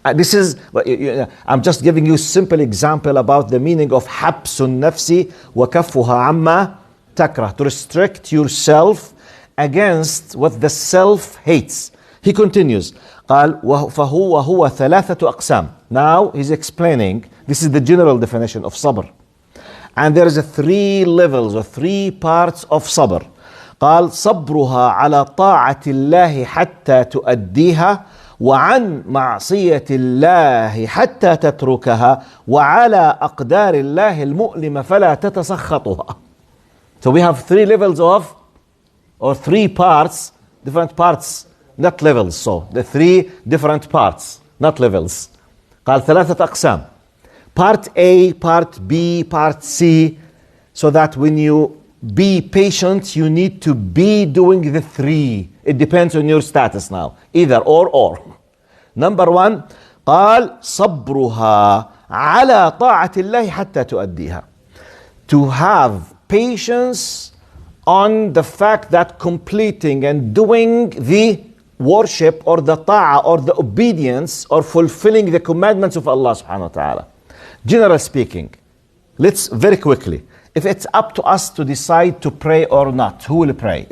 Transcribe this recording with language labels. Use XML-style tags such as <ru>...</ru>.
<en>This is, I'm just giving you a simple example about the meaning of</en> <ar>حبس النفس وكفها عما تكره,</ar> <en>to restrict yourself against what the self hates. He continues,</en> <ar>قال فهو ثلاثة أقسام.</ar> <en>Now he's explaining, this is the general definition of sabr. And there is a 3 levels or 3 parts of sabr.</en> <ar>قال صبرها على طاعة الله حتى تؤديها وعن معصية الله حتى تتركها وعلى أقدار الله المؤلمة فلا تتسخطها.</ar> <en>So we have 3 levels of, or 3 parts, different parts, not levels. So the 3 different parts, not levels.</en> <ar>قال ثلاثة أقسام.</ar> <en>Part A, Part B, Part C, so that when you be patient, you need to be doing the 3. It depends on your status now, either or. Number 1,</en> <ar>قال صبرها على طاعة الله حتى تؤديها.</ar> <en>To have patience on the fact that completing and doing the worship or the ta'ah or the obedience or fulfilling the commandments of Allah subhanahu wa ta'ala. Generally speaking, let's very quickly, if it's up to us to decide to pray or not, who will pray?</en>